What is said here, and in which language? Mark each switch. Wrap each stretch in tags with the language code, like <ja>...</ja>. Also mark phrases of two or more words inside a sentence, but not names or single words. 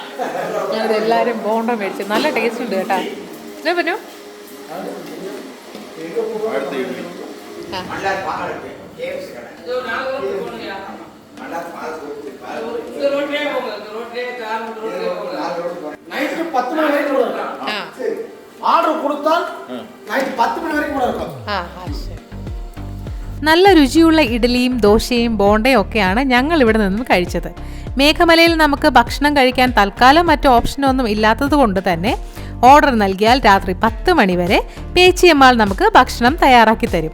<ml>അതെല്ലാരും ബോണ്ട മേടിച്ചു. നല്ല ടേസ്റ്റ് ഉണ്ട് കേട്ടാ. എന്നാ പറഞ്ഞു അടുത്ത ഇഡ്ഡലി.</ml> <ta>நைட்டு 10 மணி வரைக்கும் கூட இருக்கும். ஆர்டர் கொடுத்தால் நைட்டு 10 மணி வரைக்கும் கூட இருக்கும்.</ta> <ml>നല്ല രുചിയുള്ള ഇഡ്ഡലിയും ദോശയും ബോണ്ടയും ഒക്കെയാണ് ഞങ്ങൾ ഇവിടെ നിന്നും കഴിച്ചത്. മേഘമലയിൽ നമുക്ക് ഭക്ഷണം കഴിക്കാൻ തൽക്കാലം മറ്റു ഓപ്ഷനൊന്നും ഇല്ലാത്തത് കൊണ്ട് തന്നെ ഓർഡർ നൽകിയാൽ രാത്രി 10 മണി വരെ പേച്ചിയമ്മാൾ നമുക്ക് ഭക്ഷണം തയ്യാറാക്കി തരും.</ml>